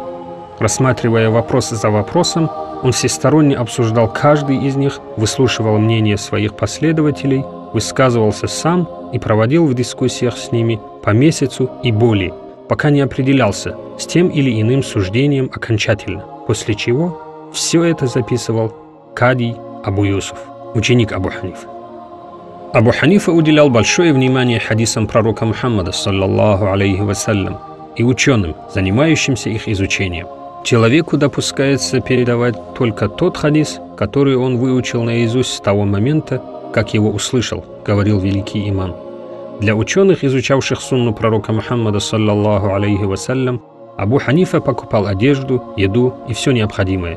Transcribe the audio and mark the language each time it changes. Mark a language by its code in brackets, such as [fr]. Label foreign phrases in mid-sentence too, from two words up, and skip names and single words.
[ru] Рассматривая вопрос за вопросом, он всесторонне обсуждал каждый из них, выслушивал мнение своих последователей, высказывался сам и проводил в дискуссиях с ними по месяцу и более, пока не определялся с тем или иным суждением окончательно, после чего все это записывал Кади Абу Юсуф, ученик Абу Ханифы. Абу Ханифа уделял большое внимание хадисам пророка Мухаммада, [ar] صلى الله عليه وسلم, [ru] и ученым, занимающимся их изучением. Человеку допускается передавать только тот хадис, который он выучил наизусть с того момента, как его услышал, говорил великий имам. Для ученых, изучавших сунну пророка Мухаммада, [ar] صلى الله عليه وسلم, [ru] Абу Ханифа покупал одежду, еду и все необходимое.